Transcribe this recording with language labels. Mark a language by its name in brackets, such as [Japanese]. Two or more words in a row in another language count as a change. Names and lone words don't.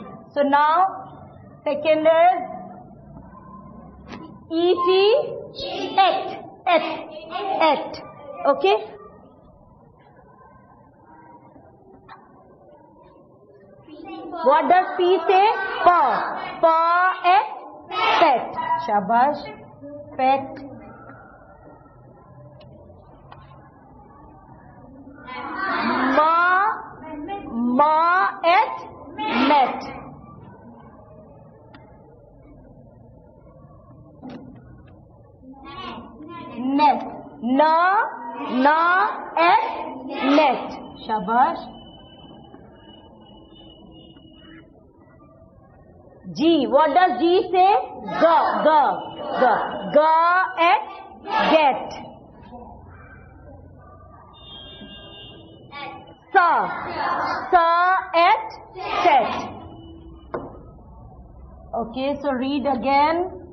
[English] So now second is et, et. Okay. What does P say? Pa. Pa et, pet. Shabash. Pet. Ma et, met. Net. Na et, net. Shabash. G. What does G say? Ga. Ga. Ga. Ga et, get. Sa. Sa et, set. Okay, so read again.